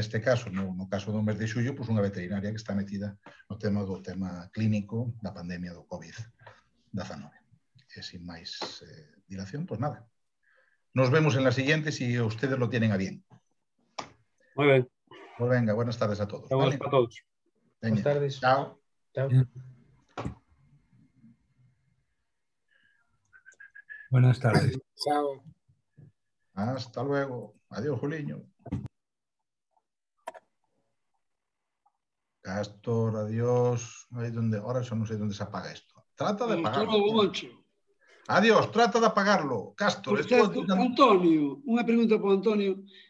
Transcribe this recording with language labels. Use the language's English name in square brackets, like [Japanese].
[Galician] En este caso, no caso do mes de xullo, pues unha veterinaria que está metida no tema clínico da pandemia do COVID-19. E sin máis dilación, pues nada. [Spanish] Nos vemos en la siguiente si ustedes lo tienen a bien. Muy bien. Pues venga, buenas tardes a todos. Buenas para todos. Buenas tardes. Chao. Chao. Buenas tardes. Chao. Hasta luego. Adiós, Juliño. Castor, adiós. Ahora yo no sé dónde se apaga esto. Trata de apagarlo. Adiós, trata de apagarlo. Castor. [Galician] Por certo, Antonio, unha pregunta para Antonio.